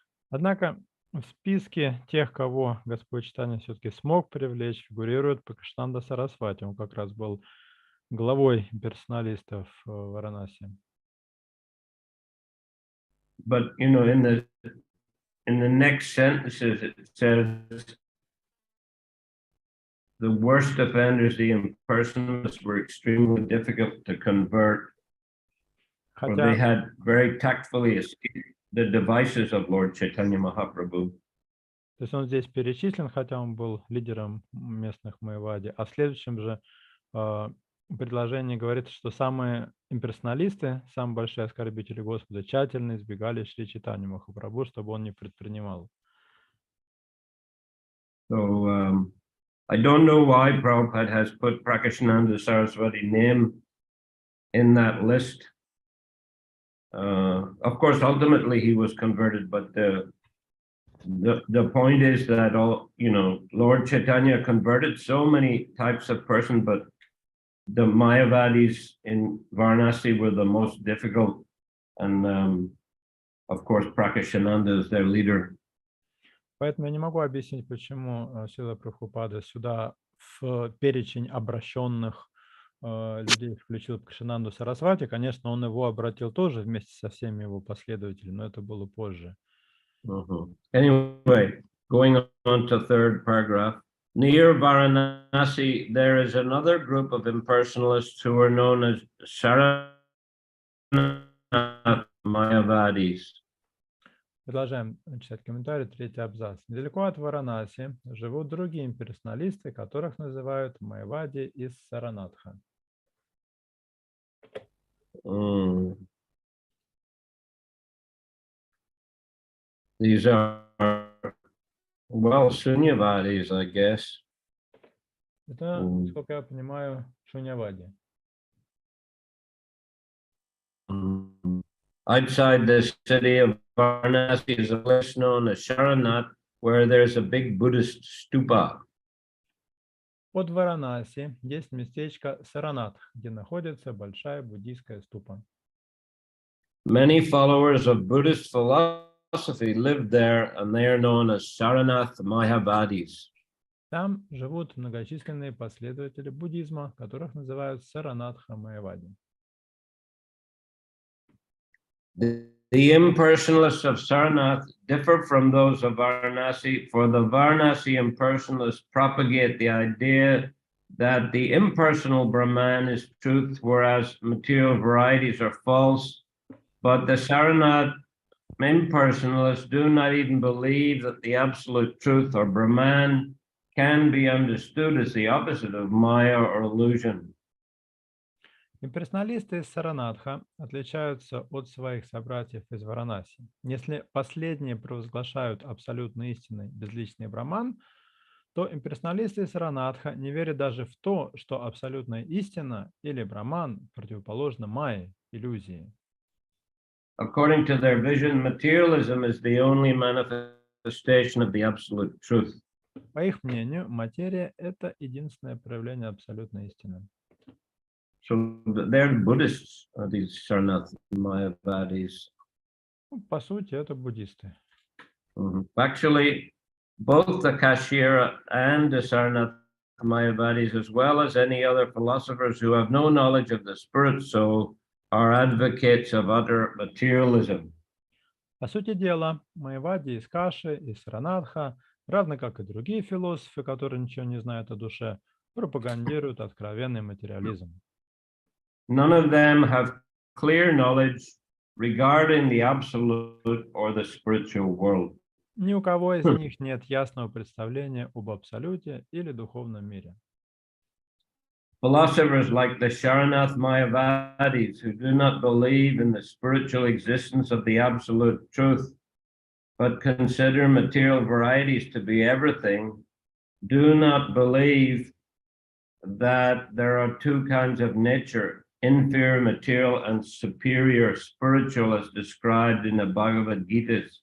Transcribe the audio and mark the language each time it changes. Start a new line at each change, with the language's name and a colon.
Russian: Однако в списке тех, кого Господь Чайтанья все-таки смог привлечь, фигурирует Пракашананда Сарасвати. Он как раз был главой персоналистов в Варанаси.
English: But in the next sentences it says the worst offenders, the impersonalists, were extremely difficult to convert, for they had very tactfully escaped the devices of Lord Chaitanya Mahaprabhu.
Russian: То есть он здесь перечислен, хотя он был лидером местных Майявади, а в следующем же предложении говорится, что самые имперсоналисты, самые большие оскорбители Господа, тщательно избегали Шри Чайтаньи Махапрабху, чтобы он не предпринимал.
English: So I don't know why Prabhupada has put Prakashananda Saraswati name in that list. Of course, ultimately he was converted, but the point is that Lord Chaitanya converted so many types of person, but the Mayavadis in Varanasi were the most difficult, and of course Prakashananda is their leader.
Russian: Поэтому я не могу объяснить, почему Шрила Прабхупада сюда в перечень обращенных людей включил Пракашананду Сарасвати. Конечно, он его обратил тоже вместе со всеми его последователями, но это было позже.
English: Anyway, going on to third paragraph. Near Varanasi, there is another group of impersonalists who are known as Saranath Mayavadis.
Russian: Продолжаем читать комментарий, третий абзац. Недалеко от Варанаси живут другие имперсоналисты, которых называют Майявади из Саранатха.
English: These are, well, Sunyavadis, I guess.
Russian: Это, сколько я понимаю, Шуньявади.
English: Outside the city of Varanasi is a place known as Saranath, where there's a big Buddhist stupa.
Russian: Под Варанаси есть местечко Саранатх, где находится большая буддийская ступа.
English: Many followers of Buddhist philosophy live there, and they are known as Saranath Mayavadis.
Russian: Там живут многочисленные последователи буддизма, которых называют Саранатха Майявади.
English: The impersonalists of Saranath differ from those of Varanasi, for the Varanasi impersonalists propagate the idea that the impersonal Brahman is truth, whereas material varieties are false. But the Saranath impersonalists do not even believe that the absolute truth or Brahman can be understood as the opposite of Maya or illusion.
Russian: Имперсоналисты из Саранатха отличаются от своих собратьев из Варанаси. Если последние провозглашают абсолютно истинный безличный Браман, то имперсоналисты Саранатха не верят даже в то, что абсолютная истина или браман противоположна майе, иллюзии.
English: According to their vision, materialism is the only manifestation of the absolute truth.
Russian: По их мнению, материя – это единственное проявление абсолютной истины.
English: So they're Buddhists, these Sarnath Mayavadis.
Russian: Ну, по сути, это буддисты.
English: Actually, both the Kashira and the Sarnath Mayavadis, as well as any other philosophers who have no knowledge of the spirit soul, are advocates of utter materialism.
Russian: По сути дела, майявади из Каши и Саранатха, равно как и другие философы, которые ничего не знают о душе, пропагандируют откровенный материализм.
English: None of them have clear knowledge regarding the absolute or the spiritual world.
Russian: Ни у кого из них нет ясного представления об абсолюте или духовном мире.
English: Philosophers like the Sharanath Mayavadis, who do not believe in the spiritual existence of the absolute truth, but consider material varieties to be everything, do not believe that there are two kinds of nature, inferior material and superior spiritual, as described in the Bhagavad Gita.